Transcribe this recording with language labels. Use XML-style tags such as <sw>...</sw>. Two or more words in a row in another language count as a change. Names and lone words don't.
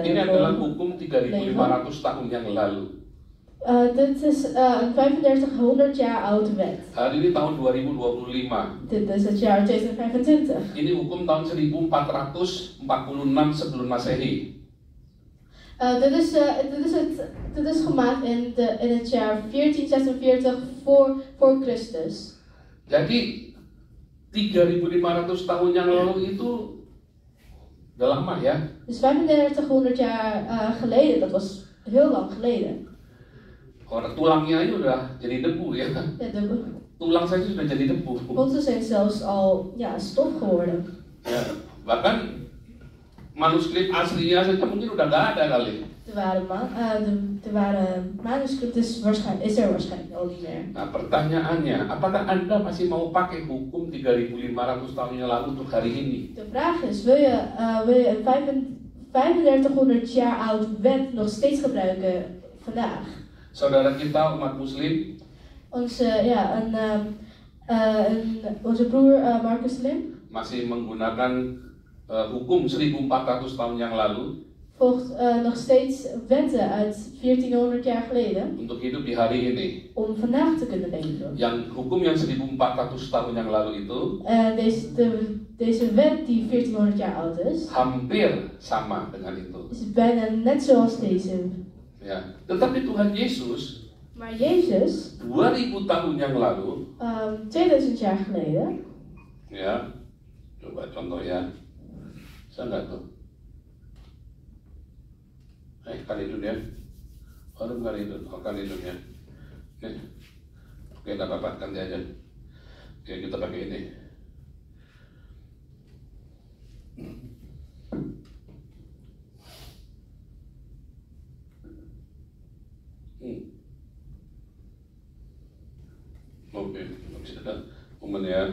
<id>Ini adalah hukum 3.500 tahun yang lalu.</id> <nl>Dit is een 3500 jaar oude wet.</nl> <id>Hari ini tahun 2025.</id> <nl>Dit is het jaar 2025.</nl> <id>Ini hukum tahun 1446 sebelum Masehi.</id> <nl>Dit is gemaakt in het jaar 1446 voor Christus.</nl> <id>Jadi 3.500 tahun yang lalu itu udah lama ya.</id> <nl>Dus 3500 jaar geleden, dat was heel lang geleden.</nl> <id>Orang tulangnya ini udah jadi debu ya. Tulang saya sudah jadi debu.</id> <nl>Botten zijn zelfs al stof geworden.</nl> <id>Ya, bahkan manuskrip aslinya saja mungkin udah nggak ada kali.</id> <nl>Er waren manuscripten, is er waarschijnlijk al niet meer.</nl> <id>Nah pertanyaannya, apakah Anda masih mau pakai hukum 3.500 tahun yang lalu untuk hari ini?</id> <nl>De vraag is, wil je een 3500 jaar oud wet nog steeds gebruiken vandaag?</nl> <id>Saudara kita umat muslim</id> <nl>Onze broer Marcus Lim</nl> <id>masih menggunakan hukum 1400 tahun yang lalu</id> <nl>volgt nog steeds wetten uit 1400 jaar geleden</nl> <id>untuk hidup di hari ini.</id> <nl>om vandaag te kunnen leven.</nl> <id>Yang hukum yang 1400 tahun yang lalu itu</id> <nl>Deze wet die 1400 jaar oud is,</nl> <id>hampir sama dengan itu.</id> <nl>is bijna net zoals deze.</nl> <id>Ya, tetapi Tuhan Yesus</id> <nl>Maar Jezus,</nl> <id>2000 tahun yang lalu,</id> <nl>2000 jaar geleden,</nl> <id>ya, coba contoh ya, bisa nggak tuh? Kali itu ya, baru kali itu, kali itu ya. Oke, nggak apa-apa, ganti aja. Oke, kita pakai ini. Oke, bisa momen ya.</id>